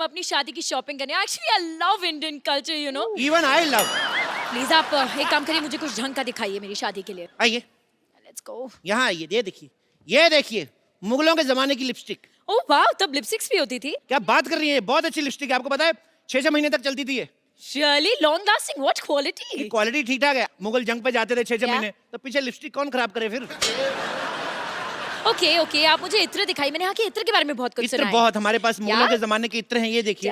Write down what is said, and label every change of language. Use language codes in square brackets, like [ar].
[hi] हम अपनी शादी की शॉपिंग करने। [en] Actually I love Indian culture, you know. Even I love. [hi] Please आप एक काम करिए, मुझे कुछ ढंग का दिखाइए मेरी शादी के लिए। आइए, [en] Let's go. [hi] यहाँ आइए, ये देखिए, ये देखिए, मुगलों के जमाने की लिपस्टिक। ओह वाह, तब लिपस्टिक्स भी होती थी? क्या बात कर रही है? बहुत अच्छी लिपस्टिक है, आपको पता है 6-6 महीने तक चलती थी ये। [en] Surely long lasting, what quality? [hi] Quality ठीक ठाक है। मुगल जंग पे जाते थे 6-6 क्या? महीने, तो पीछे लिपस्टिक कौन खराब करे फिर? ओके ओके, आप मुझे इत्र दिखाई। मैंने यहाँ के इत्र के बारे में बहुत कुछ इत्र सुना है। बहुत, हमारे पास मुगलों [en] Yeah? [hi] के जमाने के इत्र हैं, ये देखिए।